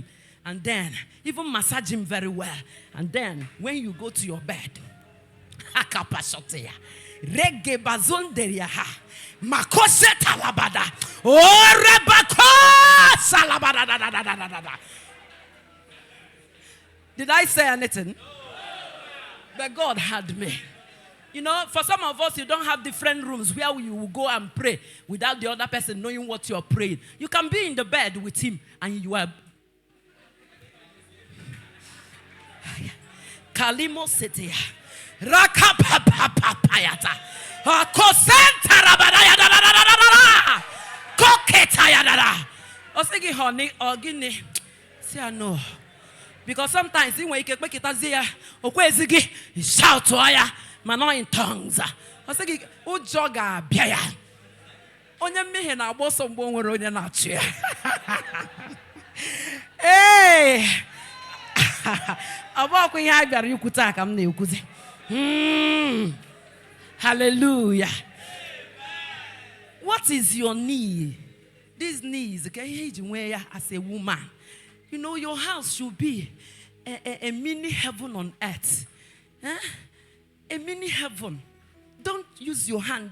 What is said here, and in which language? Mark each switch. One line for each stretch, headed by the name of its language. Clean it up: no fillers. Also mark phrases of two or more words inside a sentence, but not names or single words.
English: And then, even massage him very well. And then, when you go to your bed, did I say anything? But God had me. You know, for some of us, you don't have different rooms where you will go and pray without the other person knowing what you're praying. You can be in the bed with him and you are... Kalimo City. Rakapapapayata. Kosenta Koketayada. I was thinking, honey, or guinea. Say, I know. Because sometimes when you can make it as here, you shout to her, man, not in tongues. I was thinking, oh, jogger, biya. Onye mehe na boso mbongo onye na chia. Hey. Abako ya biara yukuta kam na yukuzi. Hallelujah. What is your need? These needs, okay, as a woman. You know, your house should be a mini heaven on earth. A mini heaven. Don't use your hand.